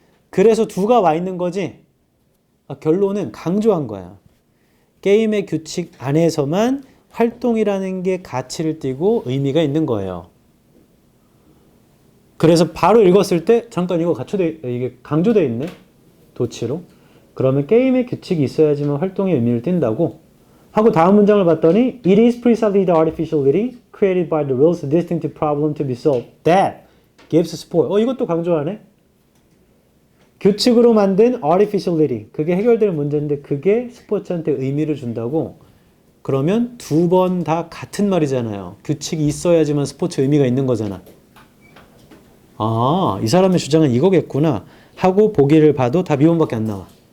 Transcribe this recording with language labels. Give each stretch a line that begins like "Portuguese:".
Korean: 그래서 do가 와 있는 거지. 결론은 강조한 거야. 게임의 규칙 안에서만 활동이라는 게 가치를 띠고 의미가 있는 거예요. 그래서 바로 읽었을 때 잠깐 이거 이게 강조되어 있네. 도치로. 그러면 게임의 규칙이 있어야지만 활동의 의미를 띈다고 하고 다음 문장을 봤더니
English: It is precisely the artificiality created by the rules distinctive problem to be solved that gives sport.
Korean: 이것도 강조하네. 규칙으로 만든 artificiality. 그게 해결될 문제인데 그게 스포츠한테 의미를 준다고. 그러면 두 번 다 같은 말이잖아요. 규칙이 있어야지만 스포츠 의미가 있는 거잖아. 이 사람의 주장은 이거겠구나 하고 보기를 봐도 답 2번밖에 안 나와.